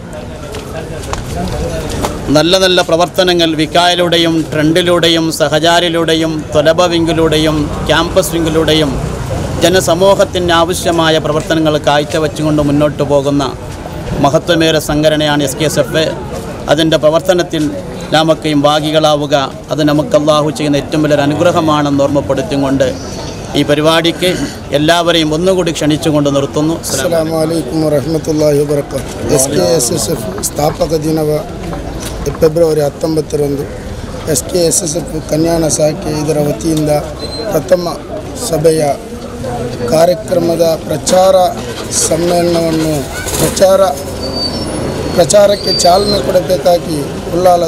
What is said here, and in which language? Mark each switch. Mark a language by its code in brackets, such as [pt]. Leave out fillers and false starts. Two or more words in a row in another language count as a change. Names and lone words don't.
[ml] നല്ല നല്ല പ്രവർത്തനങ്ങൾ വിക്കായിലൂടെയും ട്രെൻഡിലൂടെയും സഹചാരിലൂടെയും ത്വലബ വിങ്ങിലൂടെയും ക്യാമ്പസ് വിങ്ങിലൂടെയും ജനസമൂഹത്തിന് ആവശ്യമായ പ്രവർത്തനങ്ങൾ കാഴ്ചവെച്ചുകൊണ്ട് മുന്നോട്ട് പോകുന്ന മഹത്വമേറെ സംഘടനയാണ് SKSF. അതിൻ്റെ പ്രവർത്തനത്തിൽ നാമൊക്കെയും ഭാഗികളാവുക അത് നമുക്ക് അല്ലാഹു ചെയ്യുന്ന ഏറ്റവും വലിയൊരു അനുഗ്രഹമാണെന്ന് ഓർമ്മപ്പെടുത്തിക്കൊണ്ട് ഈ പരിപാടിക്ക് എല്ലാവരെയും ഒന്നുകൂടി ക്ഷണിച്ചുകൊണ്ട് നിർത്തുന്നു. [ar] السلام عليكم ورحمة الله وبركاته. [kn] SKSF ಸ್ಥಾಪಕ ದಿನವ ಫೆಬ್ರವರಿ 19ರಂದು SKSF ಕನ್ಯಾನ ಶಾಖೆ ಇದರ ವತಿಯಿಂದ ಪ್ರಥಮ ಸಭೆಯ ಕಾರ್ಯಕ್ರಮದ ಪ್ರಚಾರ ಸಮ್ಮೇಳನವನ್ನು ಪ್ರಚಾರಕ್ಕೆ ಚಾಲನೆ ಕೊಡಬೇಕಾಗಿ ಉಳ್ಳಾಲ